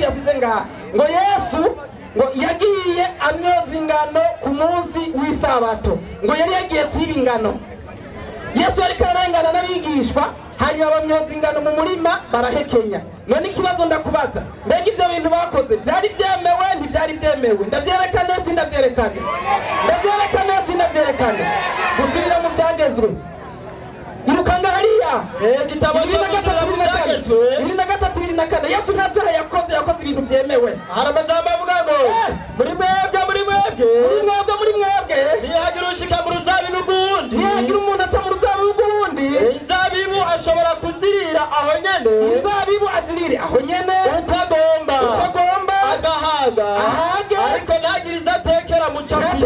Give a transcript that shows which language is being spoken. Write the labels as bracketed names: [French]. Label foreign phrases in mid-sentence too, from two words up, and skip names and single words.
[Rundi] yasize ngaha ngo Yesu ngo yagiye amyoza ingano ku munsi w'isabato ngo yari yagiye kwiba ingano Yesu yari kararengana n'abigishwa hanyuma bamyoza ingano mu murima barahekenya none ikibazo ndakubaza mbega ibyo bintu bakoze byari byemewe ntibyari byemewe ndabyerekane sindabyerekane gusubira mu byagezwe irukanga hariya igitabo cy'Abanyabyaha Yesu nta cyaha yakoze ibintu byemewe hari amajambo avuga ngo muri mwebwe ntihagira ushika mu ruzabibu rw'uwundi ntihagira umuntu aca mu ruzabibu rw'uwundi inzabibu ashobora kuzirira aho nyene inzabibu azirire aho nyene uko agomba agahaga ariko ntagire izo atekera mu cafise